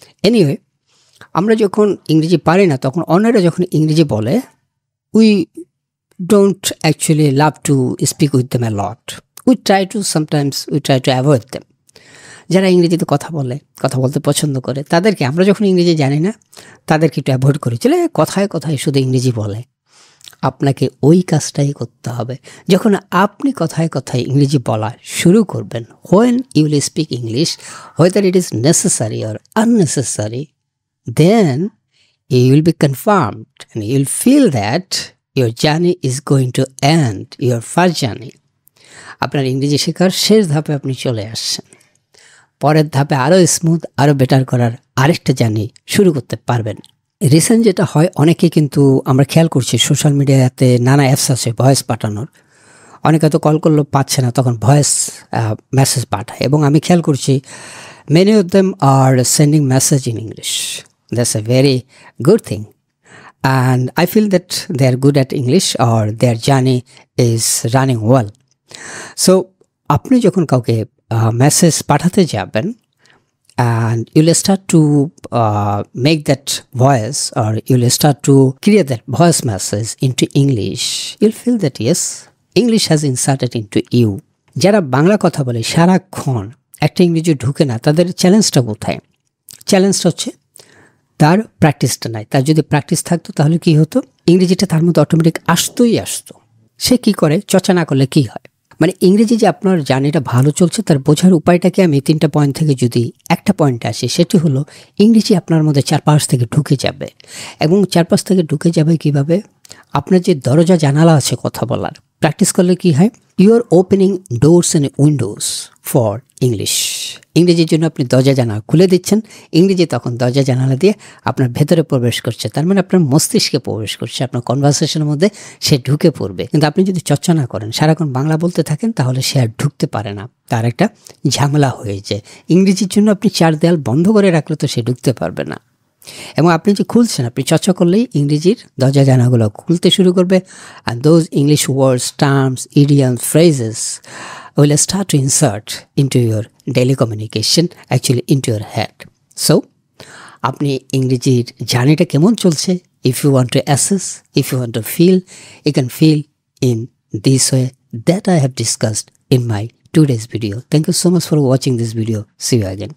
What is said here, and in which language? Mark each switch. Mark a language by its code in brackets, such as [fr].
[en] anyway, [bn] আমরা যখন ইংরেজি পারি না তখন অন্যরা যখন ইংরেজি বলে, [en] We don't actually love to speak with them a lot, we try to avoid them. [bn] যারা ইংরেজিতে কথা বলতে পছন্দ করে, তাদেরকে আমরা যখন ইংরেজি জানি না তাদেরকে একটু অ্যাভয়েড করি, চলে কথায় কথায় শুধু ইংরেজি বলে। আপনাকে ওই কাজটাই করতে হবে যখন আপনি কথায় কথায় ইংরেজি বলা শুরু করবেন। [en] when you will speak English, whether it is necessary or unnecessary, then you will be confirmed and you will feel that your journey is going to end, your first journey. [bn] আপনার ইংরেজি শেখার শেষ ধাপে আপনি চলে আসছেন। পরের ধাপে আরও স্মুথ, আরও বেটার করার আরেকটা জার্নি শুরু করতে পারবেন। রিসেন্ট যেটা হয়, অনেকে কিন্তু আমরা খেয়াল করছি সোশ্যাল মিডিয়াতে নানা অ্যাপস আছে ভয়েস পাঠানোর। অনেকে হয়তো কল করলেও পাচ্ছে না, তখন ভয়েস মেসেজ পাঠায়, এবং আমি খেয়াল করছি [en] Many of them are sending message in English. That's a very good thing, and I feel that they are good at English or their journey is running well. So [bn] আপনি যখন কাউকে message পাঠাতে যাবেন, [en] and you'll start to make that voice, or you'll start to create that voice message into English, you'll feel that yes, English has inserted into you. [bn] যারা বাংলা কথা বলে সারাক্ষণ একটা ইংরেজি ঢুকে না, তাদের চ্যালেঞ্জটা কোথায়? চ্যালেঞ্জটা হচ্ছে তার প্র্যাকটিসটা নাই। তার যদি প্র্যাকটিস থাকতো তাহলে কি হতো, ইংরেজিটা তার মধ্যে অটোমেটিক আসতো। সে কি করে, চর্চা না করলে কি হয়, মানে ইংরেজি যে আপনার জার্নিটা ভালো চলছে তার বোঝার উপায়টাকে আমি 3টা পয়েন্ট থেকে যদি একটা পয়েন্টে আসি, সেটি হলো ইংরেজি আপনার মধ্যে চারপাশ থেকে ঢুকে যাবে। এবং চারপাশ থেকে ঢুকে যাবে কিভাবে? আপনার যে দরজা জানালা আছে কথা বলার, প্র্যাকটিস করলে কি হয়, [en] You are opening doors and windows for English. [bn] ইংরেজির জন্য আপনি দরজা জানালা খুলে দিচ্ছেন, ইংরেজি তখন দরজা জানালা দিয়ে আপনার ভেতরে প্রবেশ করছে, তার মানে আপনার মস্তিষ্কে প্রবেশ করছে, আপনার কনভারসেশনের মধ্যে সে ঢুকে পড়বে। কিন্তু আপনি যদি চর্চা না করেন, সারাক্ষণ বাংলা বলতে থাকেন, তাহলে সে আর ঢুকতে পারে না, তার একটা ঝামেলা হয়ে যায়। ইংরেজির জন্য আপনি চার দেয়াল বন্ধ করে রাখলে তো সে ঢুকতে পারবে না। এবং আপনি যে খুলছেন, আপনি চর্চা করলেই ইংরেজির দরজা জানালাগুলো খুলতে শুরু করবে, [en] and those English words, terms, idioms, phrases will start to insert into your daily communication, actually into your head. So [bn] আপনি ইংরেজির জার্নিটা কেমন চলছে, [en] if you want to assess, if you want to feel, you can feel in this way that I have discussed in my today's video. Thank you so much for watching this video. See you again.